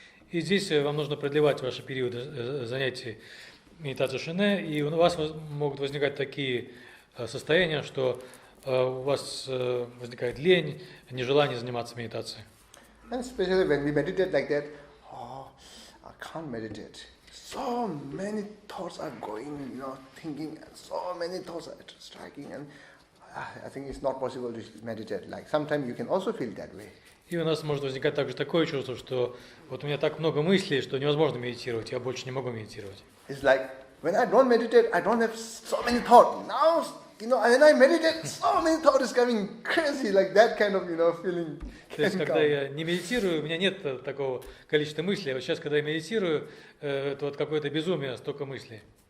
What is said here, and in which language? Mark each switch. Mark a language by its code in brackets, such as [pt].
[ru] И здесь вам нужно продлевать ваши периоды занятий медитацией шине, и у вас могут возникать такие состояния, что у вас возникает лень, нежелание заниматься медитацией. [en] And especially when we meditate like that, I can't meditate. So many thoughts are going, thinking, and so many thoughts are striking, and I think it's not possible to meditate. Like sometimes you can also feel that way. [ru] И у нас может возникать также такое чувство, что вот у меня так много мыслей, что невозможно медитировать, я больше не могу медитировать. [en] It's like when I don't meditate, I don't have so many thoughts. Now, when I meditate, so many thoughts is coming crazy, like that kind of, feeling. [ru] То есть, когда я не медитирую, у меня нет такого количества мыслей. А вот сейчас, когда я медитирую, это вот какое-то безумие, столько мыслей.